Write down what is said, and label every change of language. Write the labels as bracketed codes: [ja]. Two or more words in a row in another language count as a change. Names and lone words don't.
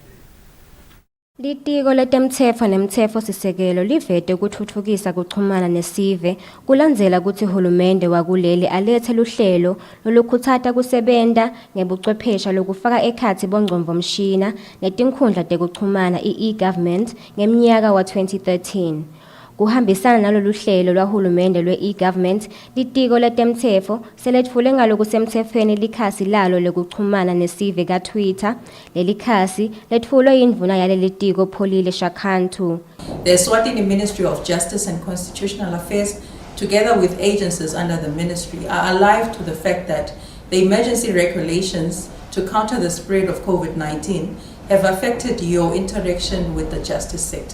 [ss] Litiko letemthetfo nemthetfo sisekelo livete kutfutfukisa kuchumana nesive kulandzela ukuthi uhulumende wakuleli alethe luhlelo lolukhutsata kusebenta ngebuchwephesha lokufaka ekhatsi bongcondvomshina netinkhundla tekuchumana i-e-government ngemnyaka wa 2013. Kuhambisana nalolu hlelo lwahulumende lwe-e-government litiko letemthetfo seletfule ngalokusemthethweni likhasi lalo lekuchumana nesive ka-Twitter leli khasi letfulwe yindvuna yaleli tiko Pholile Shakhantu. [en] The Eswatini Ministry of Justice and Constitutional Affairs together with agencies under the ministry are alive to the fact that the emergency regulations to counter the spread of COVID-19 have affected your interaction with the justice sector.